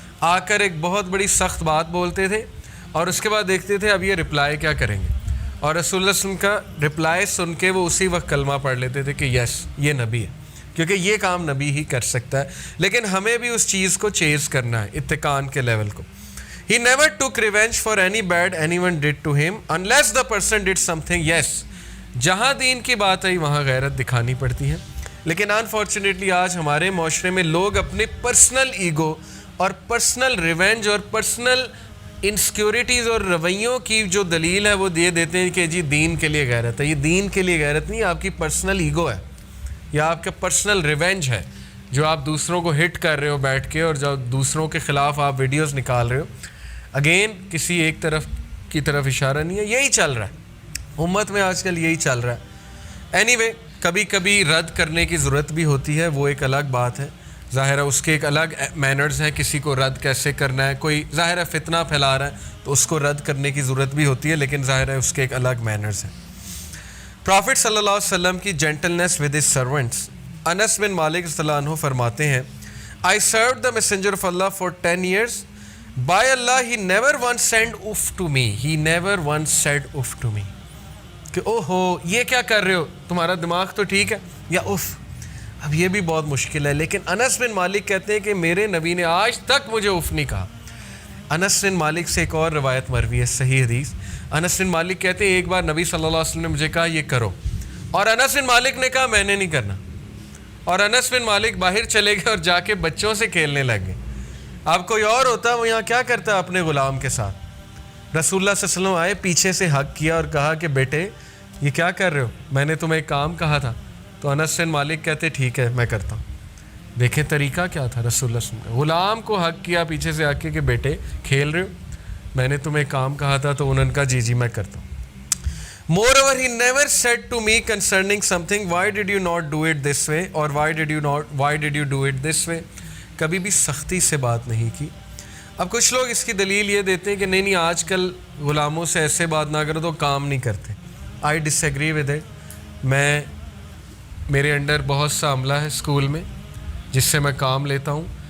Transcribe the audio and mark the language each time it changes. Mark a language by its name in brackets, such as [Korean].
[Urdu] آ کر ایک بہت بڑی سخت بات بولتے تھے اور اس کے بعد دیکھتے تھے اب یہ رپلائی کیا کریں گے، اور رسول اللہ صلی اللہ علیہ وسلم کا رپلائی سن کے وہ اسی وقت کلمہ پڑھ لیتے تھے کہ یس یہ نبی ہے، کیونکہ یہ کام نبی ہی کر سکتا ہے. لیکن ہمیں بھی اس چیز کو چیز کرنا ہے، اتقان کے لیول کو. [English] He never took revenge for any bad anyone did to him unless the person did something. [Urdu] Yes, جہاں دین کی بات آئی وہاں غیرت دکھانی پڑتی ہے. لیکن انفارچونیٹلی آج ہمارے معاشرے میں لوگ اپنے پرسنل ایگو اور پرسنل ریونج اور پرسنل انسیکیورٹیز اور رویوں کی جو دلیل ہے وہ دیتے ہیں کہ جی دین کے لیے غیرت ہے. یہ دین کے لیے غیرت نہیں، آپ کی پرسنل ایگو ہے یا آپ کا پرسنل ریونج ہے، جو آپ دوسروں کو ہٹ کر رہے ہو بیٹھ کے، اور جو دوسروں کے خلاف آپ ویڈیوز نکال رہے ہو. اگین کسی ایک طرف کی طرف اشارہ نہیں ہے، یہی چل رہا ہے امت میں آج کل، یہی چل رہا ہے. اینی وے کبھی کبھی رد کرنے کی ضرورت بھی ہوتی ہے، وہ ایک الگ بات ہے. ظاہر ہے اس کے ایک الگ مینرز ہیں، کسی کو رد کیسے کرنا ہے. کوئی ظاہر ہے فتنہ پھیلا رہا ہے تو اس کو رد کرنے کی ضرورت بھی ہوتی ہے، لیکن ظاہر ہے اس کے ایک الگ مینرز ہیں. پرافٹ صلی اللہ علیہ وسلم کی جینٹلنس ود ہز سرونٹس. انس بن مالک رضی اللہ عنہ فرماتے ہیں [English] I served the messenger of Allah for 10 years. By Allah, he never once said uff to me. He never once said uff to me. [Urdu] کہ اوہو یہ کیا کر رہے ہو، تمہارا دماغ تو ٹھیک ہے، یا اف. اب یہ بھی بہت مشکل ہے، لیکن انس بن مالک کہتے ہیں کہ میرے نبی نے آج تک مجھے اف نہیں کہا. انس بن مالک سے ایک اور روایت مروی ہے، صحیح حدیث. انس بن مالک کہتے ہیں ایک بار نبی صلی اللہ علیہ وسلم نے مجھے کہا یہ کرو، اور انس بن مالک نے کہا میں نے نہیں کرنا، اور انس بن مالک باہر چلے گئے اور جا کے بچوں سے کھیلنے لگ گئے. اب کوئی اور ہوتا وہ یہاں کیا کرتا ہے اپنے غلام کے ساتھ. رسول اللہ صلی اللہ علیہ وسلم آئے، پیچھے سے حق کیا اور کہا کہ بیٹے یہ کیا کر رہے ہو، میں نے تمہیں ایک کام کہا تھا. تو انس بن مالک کہتے ٹھیک ہے میں کرتا ہوں. دیکھیں طریقہ کیا تھا رسول اللہ صلی اللہ علیہ وسلم کا. غلام کو حق کیا پیچھے سے آ کے کہ بیٹے کھیل رہے ہو، میں نے تمہیں کام کہا تھا. تو انہوں نے کہا جی جی میں کرتا ہوں. [English] Moreover, he never said to me concerning something, why did you not do it this way, or why did you do it this way. [Urdu] کبھی بھی سختی سے بات نہیں کی. اب کچھ لوگ اس کی دلیل یہ دیتے ہیں کہ نہیں آج کل غلاموں سے ایسے بات نہ کرو تو کام نہیں کرتے. [English] I disagree with it. [Urdu] میرے انڈر بہت سا عملہ ہے اسکول میں جس سے میں کام لیتا ہوں.